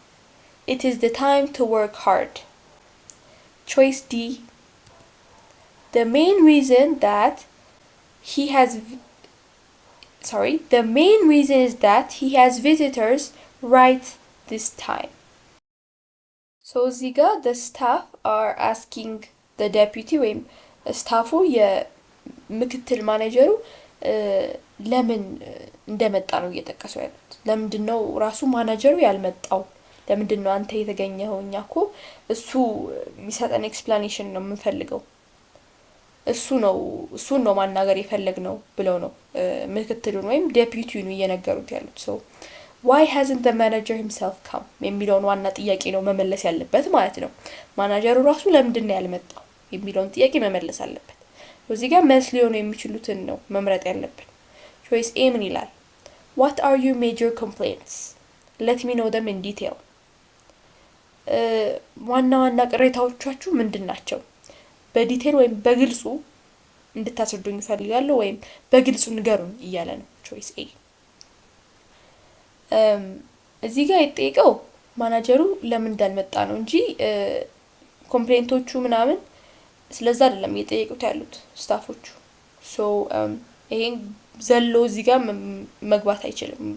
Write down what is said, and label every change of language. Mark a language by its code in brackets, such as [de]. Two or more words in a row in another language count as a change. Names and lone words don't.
[en] It is the time to work hard. Choice D, the main reason is that he has visitors right this time. [am] So እዚህ ጋር [en] the staff are asking the deputy [am] ወይም ስታፉ የምክትል ማኔጀሩ ለምን እንደመጣ ነው እየጠቀሱ ያሉት። ለምንድነው ራሱ ማኔጀሩ ያልመጣው? ለምንድነው አንተ የተገኘኸው? እኛ እኮ እሱ የሚሰጠን ኤክስፕላኔሽን ነው የምንፈልገው። እሱን ነው ማናገር የፈለግነው ብለው ነው ምክትሉን ወይም ዴፒቲውን እየነገሩት ያሉት። [en] so why hasn't the manager himself come [am] የሚለውን ዋና ጥያቄ ነው መመለስ ያለበት ማለት ነው። ማናጀሩ ራሱ ለምንድን ነው ያልመጣው የሚለውን ጥያቄ መመለስ አለበት። እዚህ ጋር መልስ ሊሆኑ የሚችሉትን ነው መምረጥ ያለብን። [en] choice A [am] ምን ይላል? [en] what are your major complaints? let me know them in detail. [am] ዋና ቅሬታዎቻችሁ ምንድናቸው? በዲቴል ወይም በግልጹ እንድታስረዱኝ ፈልጋለሁ ወይም በግልጹ ንገሩኝ እያለ ነው [en] choice A። [am] እዚህ ጋር የተጠየቀው ማናጀሩ ለምን እንዳልመጣ ነው እንጂ ኮምፕሌንቶቹ ምናምን ስለዛ አይደለም እየጠየቁት ያሉት ስታፎቹ። ሶ ይሄን ዘሎ እዚህ ጋር መግባት አይችልም።